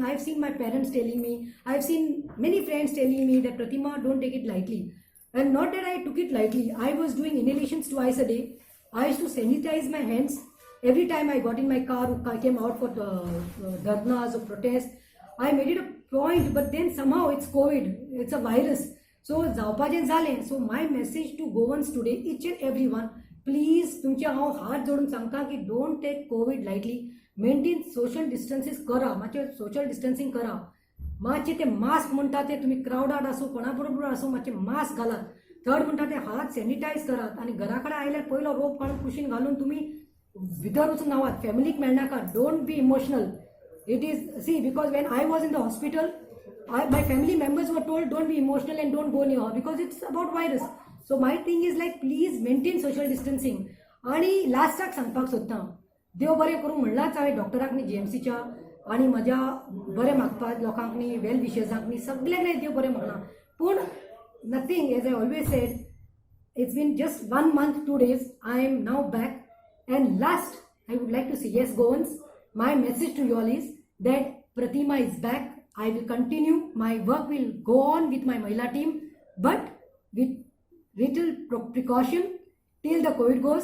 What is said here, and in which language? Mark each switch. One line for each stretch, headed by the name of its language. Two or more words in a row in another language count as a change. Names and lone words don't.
English: I have seen my parents telling me, I have seen many friends telling me that Pratima, don't take it lightly. And not that I took it lightly. I was doing inhalations twice a day. I used to sanitize my hands. Every time I got in my car, I came out for dharnas or protests, I made it a point, but then somehow it's COVID, it's a virus.
Konkani: So जावपाचें जालें.
English: So my message to Goans today, each and everyone, please
Konkani: तुमचे हांव हात जोडून सांगता की
English: don't take COVID lightly. Maintain social distances
Konkani: करा, मातशें
English: social distancing करा.
Konkani: मातशें ते मास्क म्हणटा ते तुमी क्रावडात आसूं कोणा बरोबर आसूं मातशें मास्क घालात. थर्ड म्हणटा ते हात सॅनिटायज करात आनी घरा कडेन आयल्यार पयलो रोप काडून कुशीन घालून तुमी भितर वचून नावात. फॅमिलीक मेळनाका.
English: don't be emotional. It is, see, because when I was in the hospital, my family members were told don't be emotional and don't go near her because it's about virus. So my thing is like, please maintain social distancing.
Konkani: आणि लास्टाक सांगपाक सोदता, देव बरें करूं म्हणलाच हांवें डॉक्टराक न्ही GMCच्या आनी म्हज्या बरें मागपाक लोकांक न्ही वेल विशर्सांक न्ही सगळ्यांक देव बरें म्हणा. पूण नथींग,
English: as I always said, it's been just 1 month 2 days. I am now back. And last, I would like to say, yes, Goans, my message to you all is that Pratima is back. I will continue. My work will go on with my Mahila team, but with little precaution till the COVID goes.